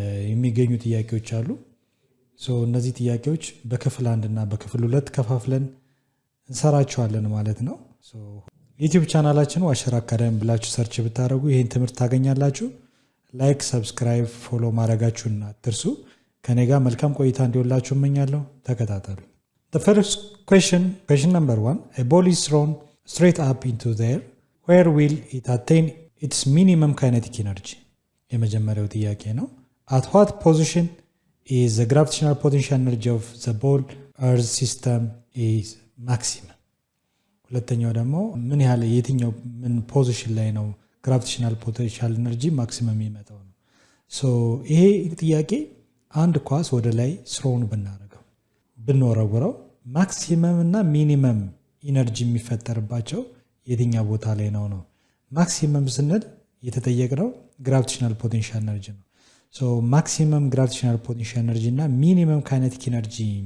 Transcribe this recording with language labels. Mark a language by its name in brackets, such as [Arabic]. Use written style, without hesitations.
[Amharic] የሚገኙ ጥያቄዎች አሉ። እነዚህ ጥያቄዎች በክፍል 1 እና በክፍል 2 ከፋፍለን እንሰራቸዋለን ማለት ነው። ዩቲዩብ ቻናላችን ዋሸራ አካዳሚ ብላችሁ ሰርች ብታደርጉ ይህን ትምህርት ታገኛላችሁ። ላይክ፣ ሰብስክራይብ፣ ፎሎ ማድረጋችሁን አትርሱ። ከኔ ጋር መልካም ቆይታ እንዲሆንላችሁ እመኛለሁ። ተከታተሉ። [English] The first question number 1, a ball is thrown straight up into the air. Where will it attain its minimum kinetic energy? [Amharic] የመጀመሪያው ጥያቄ ነው። [English] At what position is the gravitational potential energy of the ball earth system is maximum? [Amharic] ሁለተኛው ደግሞ ምን ያህል የትኛው ምን ፖዚሽን ላይ ነው ግራቪቴሽናል ፖቴንሻል ኤነርጂ ማክሲመም የሚመጣው ነው። ይሄ ጥያቄ አንድ ኳስ ወደ ላይ ስሮውን ብንወረውረው ማክሲመም እና ሚኒመም ኢነርጂ የሚፈጠርባቸው የትኛው ቦታ ላይ ነው ነው። ማክሲመም ስንል የተጠየቅነው ግራቪቴሽናል ፖቴንሻል ኤነርጂ ነው። ማክሲመም ግራቪቴሽናል ፖቴንሻል ኤነርጂ እና ሚኒመም ካይኔቲክ ኤነርጂ